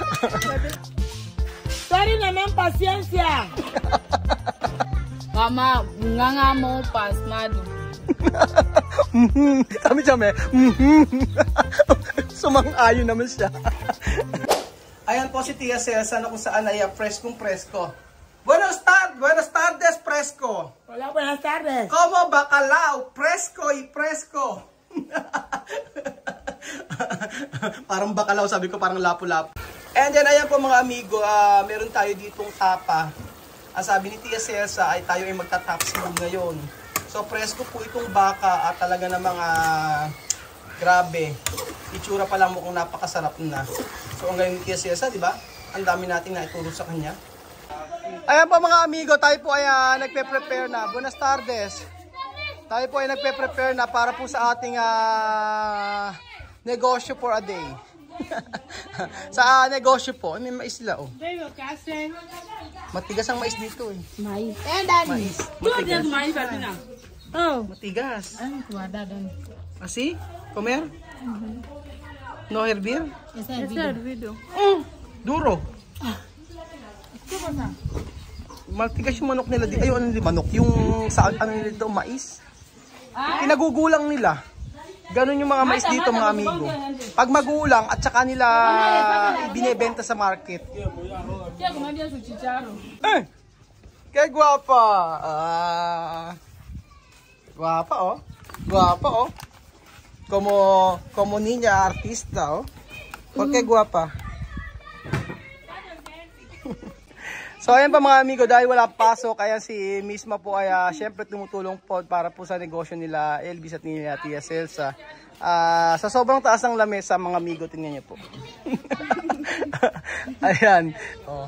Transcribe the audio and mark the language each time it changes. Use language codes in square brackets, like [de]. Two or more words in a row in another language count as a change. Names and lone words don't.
[tl] Sorry naman, pasyensya. Mama, nga mo pasmado. Kami siya, me. Sumang-ayon naman siya. Ayan po si Tia Celsa na kung saan ay preskong presko. [es] Buenas tardes, presko. Hola, buenas tardes. Como bacalao, presko y presko. [tl] Parang bacalao, sabi ko parang lapu-lapu. And then ayan po mga amigo, meron tayo ditong tapa. Ang sabi ni Tia Celsa ay tayo ay magta-tapsilog ngayon. So presko po itong baka at talaga namang grabe. Itsura pa lang mukhang napakasarap na. So ang galing ni Tia Celsa, di ba? Ang dami nating naituro sa kanya. Ayan po mga amigo, tayo po ay nagpe-prepare na. [es] Buenas tardes. [tl] Tayo po ay nagpe-prepare na para po sa ating negosyo [en] for a day. [tl] Sa negosyo po, may mais la oh. Matigas ang mais dito eh. Mais. Mais. Matigas. Oh. Matigas. Ano kuwada doon? [es] Asi? Comer? No hervir? Ese video. Duro. [tl] Matigas yung manok nila dito. Ay, ano yung manok? Yung sa ano nila dito, mais. Pinagugulang nila. Ganon yung mga mais dito mga amigo. Pag magulang at saka nila binebenta sa market. Kaya guwapa. Guwapa oh. Guwapa oh. [es] Como niña artista oh. Porque guwapa. [tl] So ayan pa mga amigo, dahil wala pasok, kaya si Misma po ay syempre tumutulong po para po sa negosyo nila Elvis at nila Tia Celsa. Sa sobrang taas ng lamesa mga amigo, tingnan niyo po. Ayan. Oh.